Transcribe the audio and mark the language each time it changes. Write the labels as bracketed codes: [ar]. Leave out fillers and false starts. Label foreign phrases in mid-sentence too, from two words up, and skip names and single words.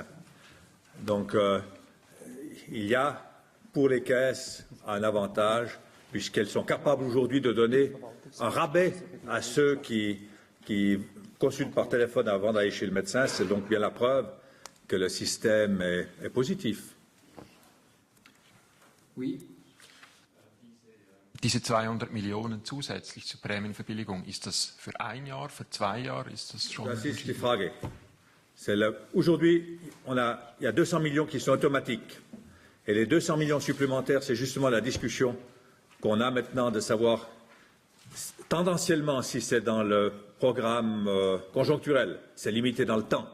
[fr] Donc, il y a pour les caisses un avantage, puisqu'elles sont capables aujourd'hui de donner un rabais à ceux qui consultent par téléphone avant d'aller chez le médecin. C'est donc bien la preuve que le système est positif. Oui. [de] Diese 200 Millionen zusätzlich zur Prämienverbilligung, ist das für ein Jahr, für 2 Jahre, ist das schon? Das ist die Frage. [fr] Aujourd'hui, il y a 200 millions qui sont automatiques. Et les 200 millions supplémentaires, c'est justement la discussion qu'on a maintenant de savoir tendanciellement si c'est dans le programme conjoncturel, c'est limité dans le temps.